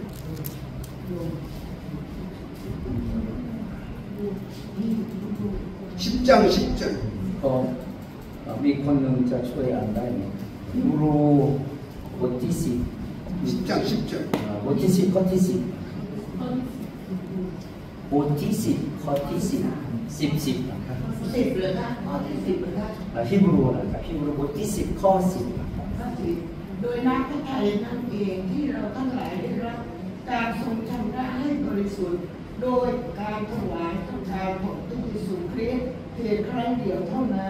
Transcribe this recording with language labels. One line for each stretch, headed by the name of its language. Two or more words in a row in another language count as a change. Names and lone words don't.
Korean: 10장 10절.
Thai: ก็มีคนหนึ่งจะช่วยอ่านได้ไหมยูโรบทที่ 10
Korean: 10장 10절.
Thai: บทที่ 10 ข้อที่ 10บทที่ 10 ข้อที่ 10นะครับ 10เลยค่ะข้อที่10เลยค่ะ ฮิบรูนะครับฮิบรูบทที่ 10 ข้อ 10นะครับ ข้อ10โดยน้ำพระทัยนั่นเองที่เราทั้งหลายได้รับการทรงชำระให้บริสุทธิ์โดยการถวายพระกายของพระเยซูคริสต์เพียงครั้งเดียวเท่านั้น